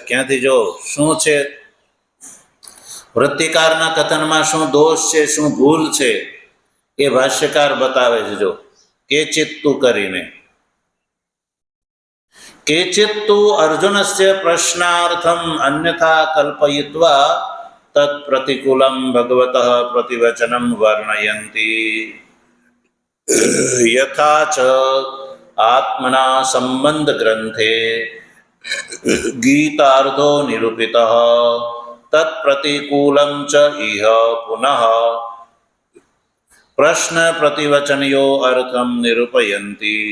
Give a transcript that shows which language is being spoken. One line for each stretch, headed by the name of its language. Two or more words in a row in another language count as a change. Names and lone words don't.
Gujarati: ક્યાંથી જો શું છે વૃત્તિકારના કથનમાં શું દોષ છે, શું ભૂલ છે એ ભાષ્યકાર બતાવે છે. જો કેચિત્તુ કરીને
Sanskrit: કેચિત્તુ અર્જુનસ્ય પ્રશ્નાર્થમ અન્યથા કલ્પયિત્વા તત પ્રતિકૂલમ ભગવતઃ પ્રતિવચનમ વર્ણયંતિ યથા ચ आत्मना संबंध ग्रंथे गीतार्थो निरूपितः तत्प्रतिकूलं च इह पुनः प्रश्न प्रतिवचनयो अर्थं निरूपयन्ति।